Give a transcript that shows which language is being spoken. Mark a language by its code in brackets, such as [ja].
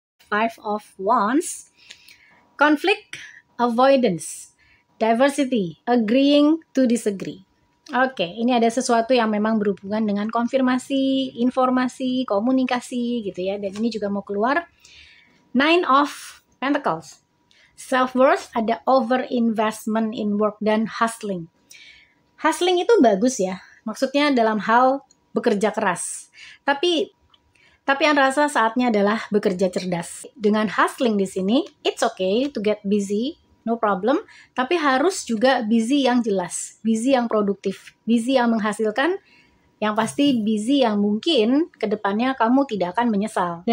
[en] Five of Wands, conflict, avoidance, diversity, agreeing to disagree. [id] Oke, ini ada sesuatu yang memang berhubungan dengan konfirmasi, informasi, komunikasi gitu ya. Dan ini juga mau keluar Nine of Pentacles. Self-worth, ada [en] over-investment in work [id] dan hustling. Hustling itu bagus ya, maksudnya dalam hal bekerja keras. Tapi yang rasa saatnya adalah bekerja cerdas. Dengan hustling di sini, [en] it's okay to get busy, no problem. [id] Tapi harus juga busy yang jelas, busy yang produktif, busy yang menghasilkan, yang pasti busy yang mungkin kedepannya kamu tidak akan menyesal.